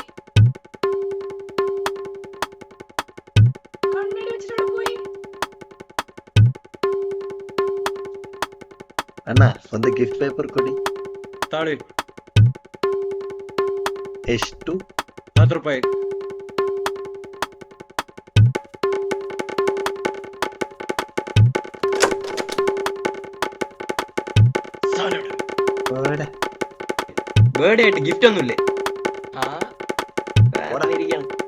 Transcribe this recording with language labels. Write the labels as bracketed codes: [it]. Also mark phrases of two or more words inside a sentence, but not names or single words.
[ml] കണ്ണടി വെച്ചിട്ട് പോയി. [kn] ಅಣ್ಣ ಒಂದು [en] gift paper [kn] ಕೊಡಿ. ತಾಳಿ ಎಷ್ಟು? 10 ರೂಪಾಯಿ. [ml] ബേർഡേ ആയിട്ട് ഗിഫ്റ്റ് ഒന്നുമില്ലേ? ആ ഇരിക്കണം.